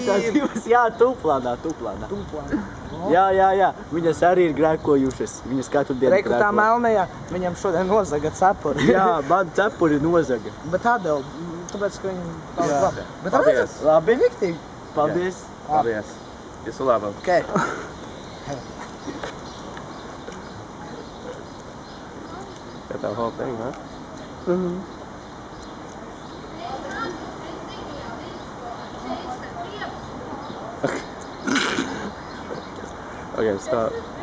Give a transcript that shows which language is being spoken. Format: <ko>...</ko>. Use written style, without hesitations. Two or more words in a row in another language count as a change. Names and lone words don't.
<lv>Tās divas, jā, tuplānā. Jā. Viņas arī ir grēkojušas. Viņas katru dienu Reiku tā melnajā, viņam šodien nozaga cepuri. Jā, man cepuri nozaga. Bet atdēl, tāpēc, ka viņi daudz Jā. labi. Bet Paldies. Labi. Riktīgi. Paldies. Paldies. Visu labu.</lv> <en>Okay. Got that whole thing, huh? Okay, stop.</en>